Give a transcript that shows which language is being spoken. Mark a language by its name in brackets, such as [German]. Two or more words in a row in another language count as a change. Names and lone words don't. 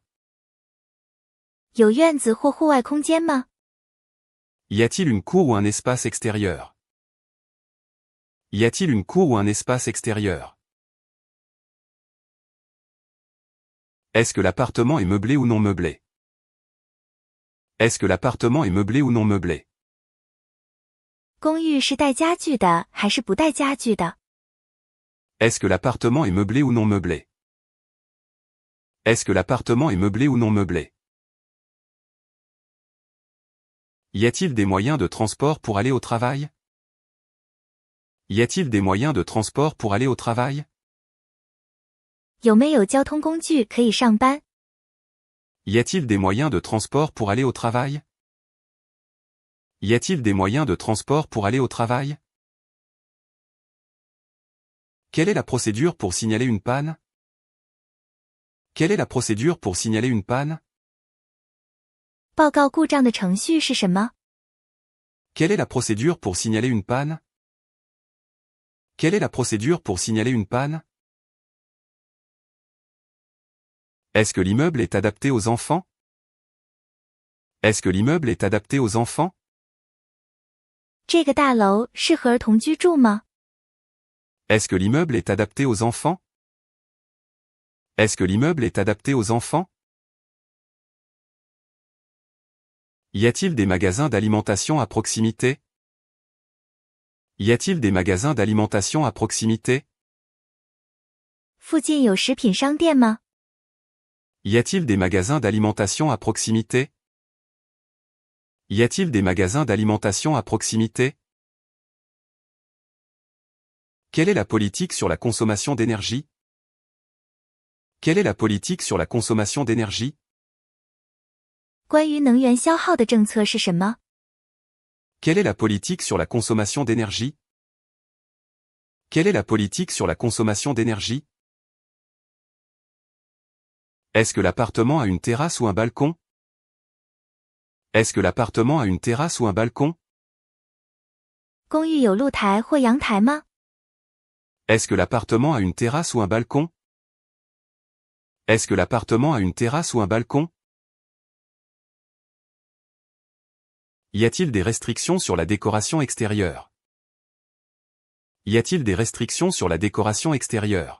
[Chinese] 有院子或户外空间吗？ [French] Y a-t-il une cour ou un espace extérieur? Y a-t-il une cour ou un espace extérieur? Est-ce que l'appartement est meublé ou non meublé? Est-ce que l'appartement est meublé ou non meublé? [Chinese] 公寓是带家具的还是不带家具的？ [French] Est-ce que l'appartement est meublé ou non meublé? Est-ce que l'appartement est meublé ou non meublé? Y a-t-il des moyens de transport pour aller au travail? Y a-t-il des moyens de transport pour aller au travail? [Chinese] 有没有交通工具可以上班？ [French] Y a-t-il des moyens de transport pour aller au travail? Y a-t-il des moyens de transport pour aller au travail? Quelle est la procédure pour signaler une panne? Quelle est la procédure pour signaler une panne? [Chinese] 报告故障的程序是什么？ [French] Quelle est la procédure pour signaler une panne? Quelle est la procédure pour signaler une panne? Est-ce que l'immeuble est adapté aux enfants? Est-ce que l'immeuble est adapté aux enfants? [Chinese] 这个大楼适合儿童居住吗？ [French] Est-ce que l'immeuble est adapté aux enfants? Est-ce que l'immeuble est adapté aux enfants? Y a-t-il des magasins d'alimentation à proximité? Y a-t-il des magasins d'alimentation à proximité? [Chinese] 附近有食品商店吗？ [French] Y a-t-il des magasins d'alimentation à proximité? Y a-t-il des magasins d'alimentation à proximité? Quelle est la politique sur la consommation d'énergie? Quelle est la politique sur la consommation d'énergie? [Chinese] 关于能源消耗的政策是什么？ [French] Quelle est la politique sur la consommation d'énergie? Quelle est la politique sur la consommation d'énergie? Est-ce que l'appartement a une terrasse ou un balcon? Est-ce que l'appartement a une terrasse ou un balcon? [Chinese] 公寓有露台或阳台吗？ [French] Est-ce que l'appartement a une terrasse ou un balcon? Est-ce que l'appartement a une terrasse ou un balcon? Y a-t-il des restrictions sur la décoration extérieure? Y a-t-il des restrictions sur la décoration extérieure?